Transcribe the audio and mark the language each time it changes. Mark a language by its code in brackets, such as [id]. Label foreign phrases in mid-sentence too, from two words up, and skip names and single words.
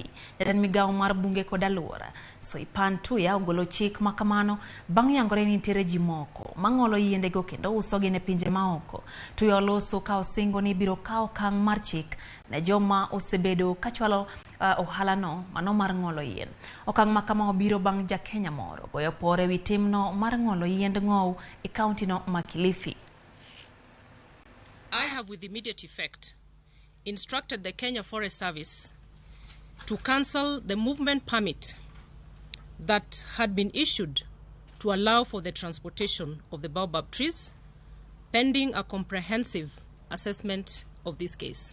[luo] Jatend migawo mar bunge kod alwora Soipan Tuya ogolo chik makamano bang' yangore ni nitiere ji moko mang'olo yiende go kendo uso gi ne pinje maoko. Tuya oloso ka osingo ni biro kawo okang' mar chik ne joma osebedo kachwalo ohala no mano mar ng'olo yien. Okang' makama obiro bang' ja Kenya moro goyo pore wi timno mar ng'olo yiend ng'ow e kaunti no ma Kilifi. [en] I have with immediate effect instructed the Kenya Forest Service to cancel the movement permit that had been issued to allow for the transportation of the baobab trees, pending a comprehensive assessment of this case.